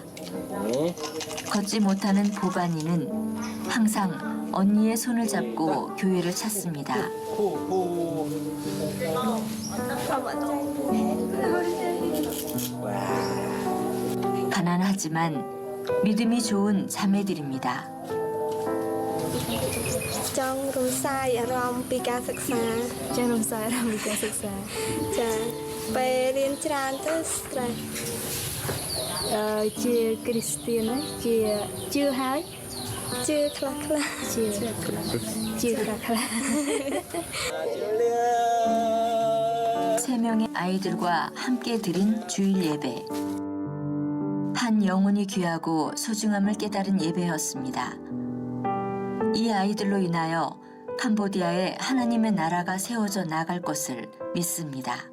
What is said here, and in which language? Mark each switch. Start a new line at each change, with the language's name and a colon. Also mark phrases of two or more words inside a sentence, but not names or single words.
Korean: 걷지 못하는 보반이는 항상 언니의 손을 잡고 교회를 찾습니다. 가난하지만 믿음이 좋은 자매들입니다.
Khmer: ចង់រំសាយអារម្មណ៍ពីការសិក្សាចារំសាយអារម្មណ៍ពីការសិក្សាចាពេលរៀនច្រើនទៅ stress ជាគ្រីស្ទៀនជាជឿហើយជឿខ្លះជឿខ្លះ
Korean: 3명의 아이들과 함께 드린 주일 예배. 한 영혼이 귀하고 소중함을 깨달은 예배였습니다. 이 아이들로 인하여 캄보디아에 하나님의 나라가 세워져 나갈 것을 믿습니다.